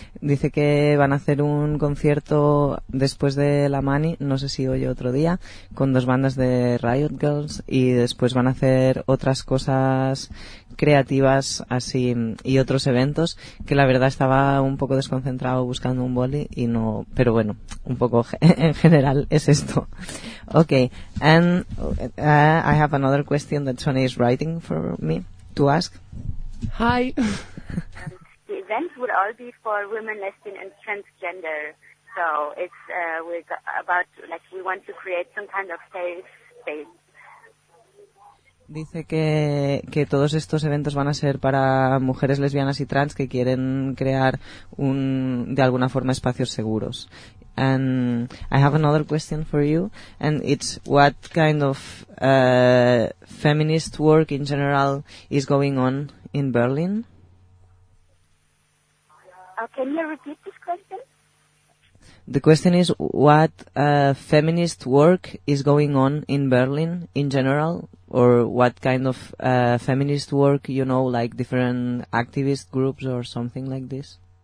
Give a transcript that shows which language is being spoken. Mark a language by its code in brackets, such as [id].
[es] Dice que van a hacer un concierto después de la mani, no sé si hoy o otro día, con dos bandas de Riot Girls, y después van a hacer otras cosas creativas así y otros eventos, que la verdad estaba un poco desconcentrado buscando un boli y no, pero bueno, un poco en general es esto. [en] Okay, and I have another question that Sonia is writing for me to ask. Hi. The events would all be for women, lesbian, and transgender. So it's we want to create some kind of safe space. [es] dice que todos estos eventos van a ser para mujeres lesbianas y trans que quieren crear un, de alguna forma, espacios seguros. [en] And I have another question for you, and it's what kind of feminist work in general is going on in Berlin? Can you repeat this question? The question is what feminist work is going on in Berlin in general, or what kind of feminist work, you know, like different activist groups or something like this?